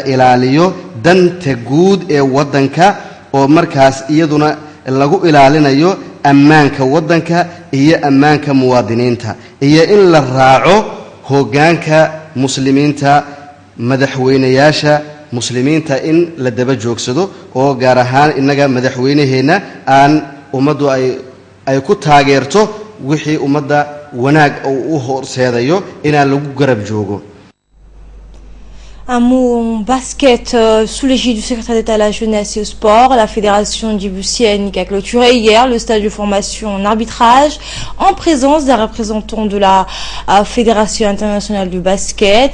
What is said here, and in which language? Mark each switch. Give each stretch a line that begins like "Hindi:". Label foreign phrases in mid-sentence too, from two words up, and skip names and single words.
Somali: ilaaliyo danta guud ee wadanka oo markaas iyaduna lagu ilaalinayo ammaanka wadanka iyo ammaanka muwaadiniinta iyo in la raaco hoggaanka muslimiinta madaxweynayaasha muslimiinta in la daba joogsado oo gaar ahaan inaga madaxweynaheena aan ummaddu ay ku taageerto wixii ummadda wanaag u horseedayo inaan lagu garab joogo.
French: Un mot en basket, sous l'égide du secrétaire d'État à la jeunesse et au sport, la fédération djiboutienne qui a clôturé hier le stage de formation en arbitrage en présence d'un représentant de la Fédération internationale du basket.